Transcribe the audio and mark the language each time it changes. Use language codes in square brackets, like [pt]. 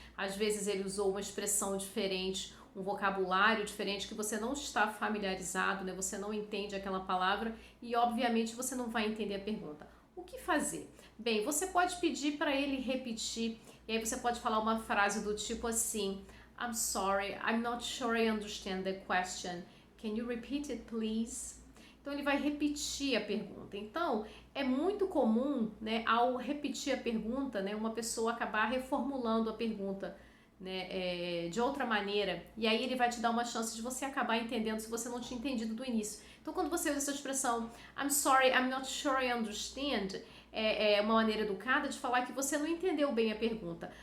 [pt] Às vezes ele usou uma expressão diferente, um vocabulário diferente que você não está familiarizado, né? Você não entende aquela palavra e obviamente você não vai entender a pergunta. O que fazer? Bem, você pode pedir para ele repetir e aí você pode falar uma frase do tipo assim: [en] I'm sorry, I'm not sure I understand the question. Can you repeat it, please? [pt] Então ele vai repetir a pergunta. Então é muito comum, né, ao repetir a pergunta, né, uma pessoa acabar reformulando a pergunta, né, de outra maneira. E aí ele vai te dar uma chance de você acabar entendendo se você não tinha entendido do início. Então quando você usa essa expressão [en] I'm sorry, I'm not sure I understand, [pt] é uma maneira educada de falar que você não entendeu bem a pergunta.